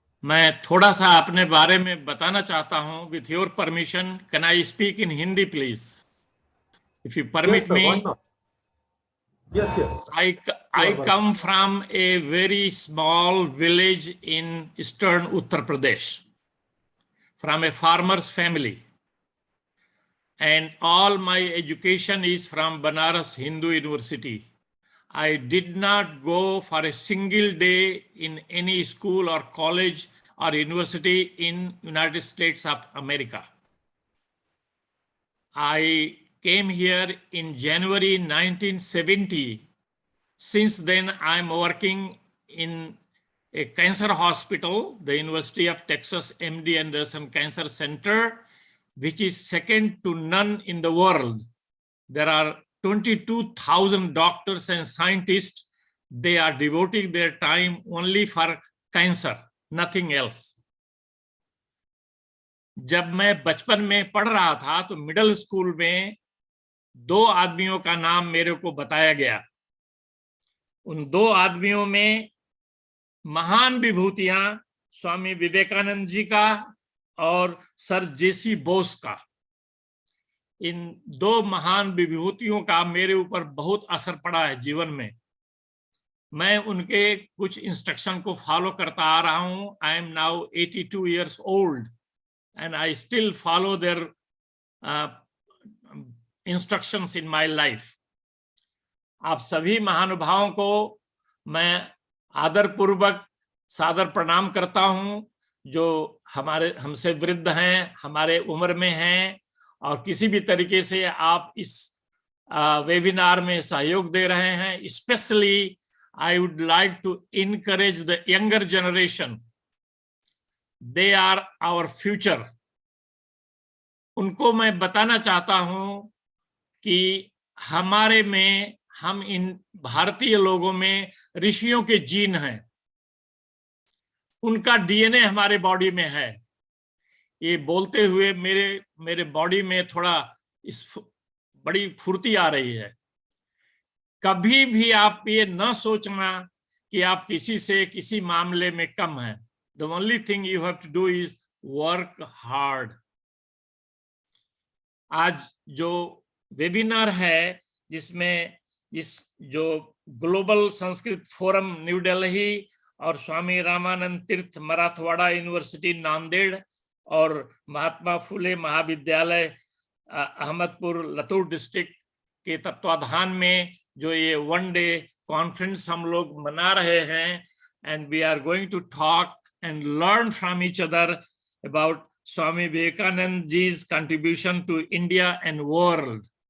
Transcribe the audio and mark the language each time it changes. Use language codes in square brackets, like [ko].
[hi] मैं थोड़ा सा अपने बारे में बताना चाहता हूं। [en] With your permission, can I speak in Hindi, please? If you permit Yes, sir, me. why not? Yes, yes. I come from a very small village in eastern Uttar Pradesh, from a farmer's family, and all my education is from Banaras Hindu University. I did not go for a single day in any school or college or university in United States of America. I came here in January 1970. Since then, I'm working in a cancer hospital, the University of Texas MD Anderson Cancer Center, which is second to none in the world. There are 22,000 doctors and scientists. They are devoting their time only for cancer, nothing else. [hi] जब मैं बचपन में पढ़ रहा था तो middle school में 2 आदमियों का नाम मेरे को बताया गया। उन 2 आदमियों में महान विभूतियां स्वामी विवेकानंद जी का और सर जेसी बोस का। इन 2 महान विभूतियों का मेरे ऊपर बहुत असर पड़ा है जीवन में। मैं उनके कुछ इंस्ट्रक्शन को फॉलो करता आ रहा हूं। [en] I am now 82 years old and I still follow their instructions in my life. [hi] आप सभी महानुभावों को मैं आदर पूर्वक सादर प्रणाम करता हूं, जो हमसे वृद्ध हैं, हमारे उम्र में हैं और किसी भी तरीके से आप इस वेबिनार में सहयोग दे रहे हैं। [en] Specially I would like to encourage the younger generation. They are our future. [hi] उनको मैं बताना चाहता हूं कि हमारे में, हम इन भारतीय लोगों में ऋषियों के जीन हैं। उनका डीएनए हमारे बॉडी में है। ये बोलते हुए मेरे बॉडी में थोड़ा बड़ी फुर्ती आ रही है। कभी भी आप ये न सोचना कि आप किसी से किसी मामले में कम हैं। [en] The only thing you have to do is work hard. [hi] आज जो वेबिनार है, जिसमें जो global Sanskrit forum new Delhi और स्वामी रामानंद तीर्थ मराठवाड़ा यूनिवर्सिटी नांदेड़ और महात्मा फुले महाविद्यालय अहमदपुर लतूर डिस्ट्रिक्ट के तत्वाधान में जो ये 1 day कॉन्फ्रेंस हम लोग मना रहे हैं, [en] and we are going to talk and learn from each other about [hi] Swami Vivekananda जी's [en] contribution to India and world.